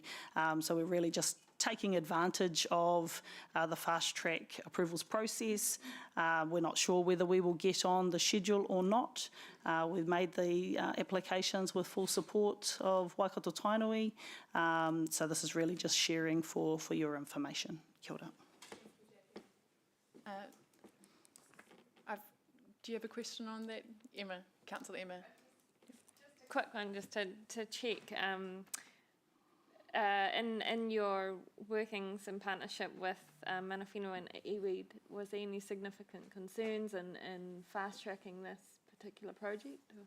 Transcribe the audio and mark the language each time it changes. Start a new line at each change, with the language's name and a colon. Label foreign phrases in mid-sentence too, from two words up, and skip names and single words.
English: So we're really just taking advantage of the fast track approvals process. We're not sure whether we will get on the schedule or not. We've made the applications with full support of Waikato Tainui. So this is really just sharing for your information.
Māori: Kia ora.
English: Do you have a question on that, Emma? Councillor Emma? Quick one, just to check. In your workings in partnership with
Māori: Mana Whenua
English: and iwi, was there any significant concerns in fast-tracking this particular project?